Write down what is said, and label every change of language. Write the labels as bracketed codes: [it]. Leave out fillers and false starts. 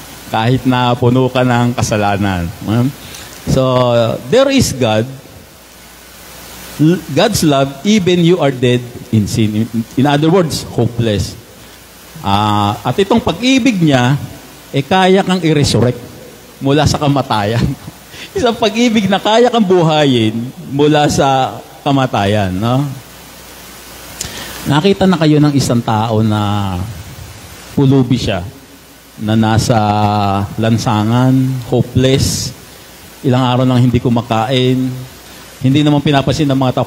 [tl] Kahit na puno ka ng kasalanan. [en] So, there is God. God's love, even you are dead in sin. In other words, hopeless. [tl] At itong pag-ibig niya, kaya kang i-resurrect mula sa kamatayan. Isang pag-ibig na kaya kang buhayin mula sa kamatayan. No? Nakita na kayo ng isang tao na pulubi siya, na nasa lansangan, hopeless, ilang araw nang hindi kumakain, hindi naman pinapansin ng mga tao.